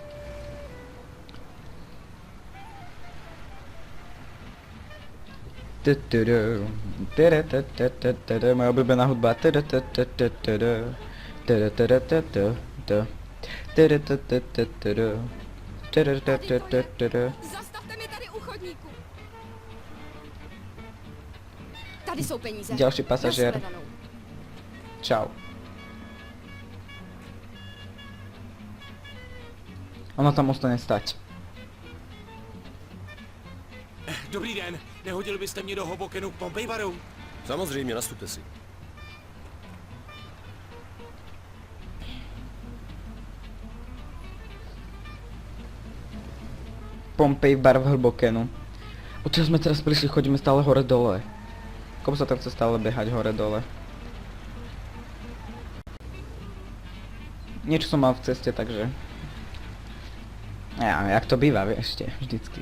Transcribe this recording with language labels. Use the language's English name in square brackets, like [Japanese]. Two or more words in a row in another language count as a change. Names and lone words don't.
[Slovak] Moja obľúbená hudba. [Czech] Zastavte mi tady u chodníku. Tady jsou peníze. [Slovak] Ďalší pasažier. [Czech] Nashledanou. [Slovak] Čau. Ono tam ostane stať. [Czech] Dobrý den, nehodili byste mě do Hobokenu k Pompey baru? Samozřejmě, nastupte si. Pompej bar v Hlbokenu. [Slovak] Odtiaľ sme teraz prišli, chodíme stále hore dole. Komu sa tam chce stále behať hore dole? Niečo som mal v ceste, takže... Ja, jak to býva, vieš, vždycky.